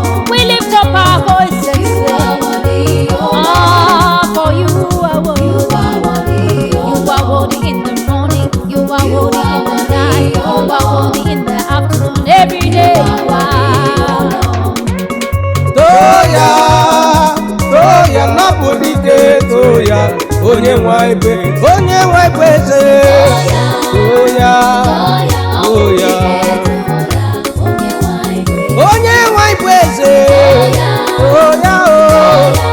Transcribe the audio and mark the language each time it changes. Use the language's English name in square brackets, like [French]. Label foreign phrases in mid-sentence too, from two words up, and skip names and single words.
[English] We lift up our voice and say, "Ah, for you are worthy. You are worthy in the morning. You are worthy in the night. You are worthy in the afternoon. Every day you are." [Igbo] Too ya, too ya, na ọ bụ dike, too ya, onye nwe anyị bụ, onye nwe anyị bụ eze. Too ya, too ya. Onye nwe anyị bụ eze. Too ya, oh.